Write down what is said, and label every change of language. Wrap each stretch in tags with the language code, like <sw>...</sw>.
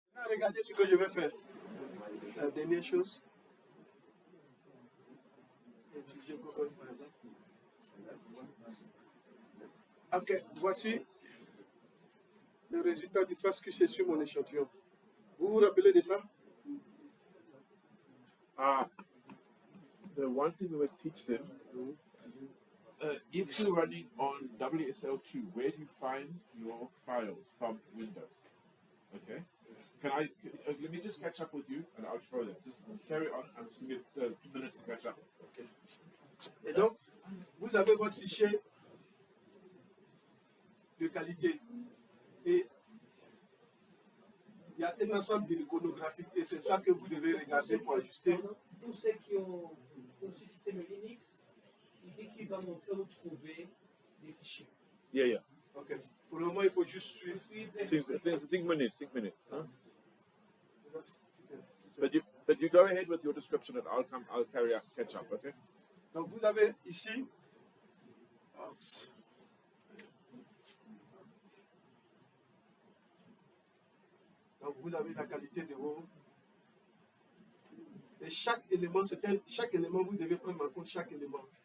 <fr>Regardez ce que je vais faire. La dernière chose. Ok, voici le résultat du FastQC sur mon échantillon. Vous vous rappelez de ça?</fr> <en>The one thing we must teach them, if you're running on WSL2, where do you find your files from Windows? Okay. Let me just catch up with you and I'll show them. Just carry on. I'm just going to get 2 minutes to catch up. Okay.</en> <fr>Et donc, vous avez votre fichier de qualité. Et il y a un ensemble d'iconographiques et c'est ça que vous devez regarder pour ajuster. Pour ceux qui ont ce système Linux, il dit qu'il va montrer où trouver des fichiers. Yeah. Ok. Pour le moment, il faut juste suivre. 6 minutes. Huh?</fr> <en>But you go ahead with your description and I'll catch up, okay?</en> <fr>Donc vous avez ici, donc vous avez la qualité de vos. Et chaque élément, chaque élément, vous devez prendre en compte chaque élément.</fr>